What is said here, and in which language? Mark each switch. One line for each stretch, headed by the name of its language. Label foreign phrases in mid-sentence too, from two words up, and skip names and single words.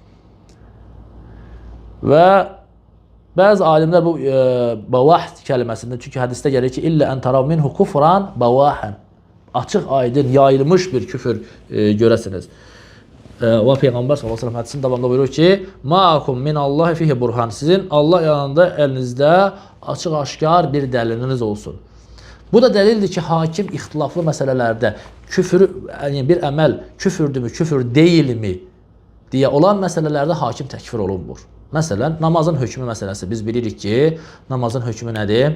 Azerbaijani: Və bəzi alimlər bu bavah kəlməsində, çünki hədisdə gəlir ki,
Arabic: إلا أن تروا منه كفرا بواحا.
Azerbaijani: Açıq aydın, yayılmış bir küfür görəsiniz. Və Peyğəmbər s.ə.v. hədisinin davamında buyurur ki,
Arabic: معكم من الله فيه برهان.
Azerbaijani: Sizin Allah yanında əlinizdə açıq aşkar bir dəliliniz olsun. Bu da dəlildir ki, hakim ixtilaflı məsələlərdə küfürü, yəni bir əməl küfürdürmü, küfür deyilmi deyə olan məsələlərdə hakim təkfir olunmur. Məsələn, namazın hökmü məsələsi. Biz bilirik ki, namazın hökmü nədir?